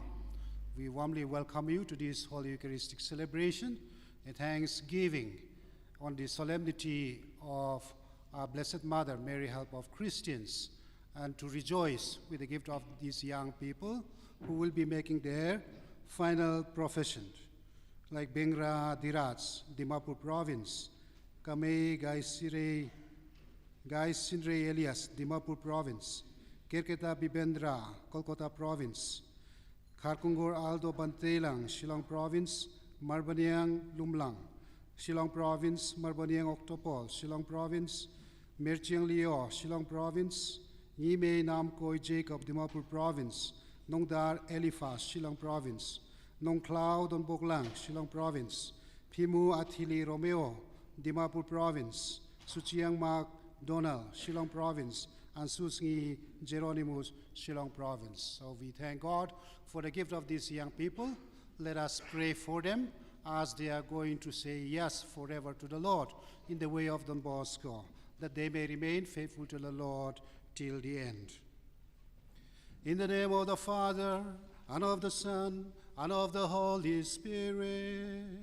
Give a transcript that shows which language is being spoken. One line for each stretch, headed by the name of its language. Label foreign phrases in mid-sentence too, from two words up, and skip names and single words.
English: We warmly welcome you to this Holy Eucharistic celebration, a thanksgiving on the solemnity of our Blessed Mother, Mary, Help of Christians, and to rejoice with the gift of these young people who will be making their final profession, like Bengra Diraj, Dimapur Province, Kamei Gaisindre Elias, Dimapur Province, Kerketa Bibendra, Kolkata Province, Kharkungor Aldo Bantelang, Shillong Province, Marbanyang Lumlang, Shillong Province, Marbanyang Octopol, Shillong Province, Merchiang Leo, Shillong Province, Nime Nam Koi Jacob, Dimapur Province, Nongdar Eliphas, Shillong Province, Nong Cloud on Boklang, Shillong Province, Pimu Athili Romeo, Dimapur Province, Suchiang Mak Donald, Shillong Province, and Susngi Geronimus, Shillong Province. So we thank God for the gift of these young people. Let us pray for them as they are going to say yes forever to the Lord in the way of Don Bosco, that they may remain faithful to the Lord till the end. In the name of the Father, and of the Son, and of the Holy Spirit.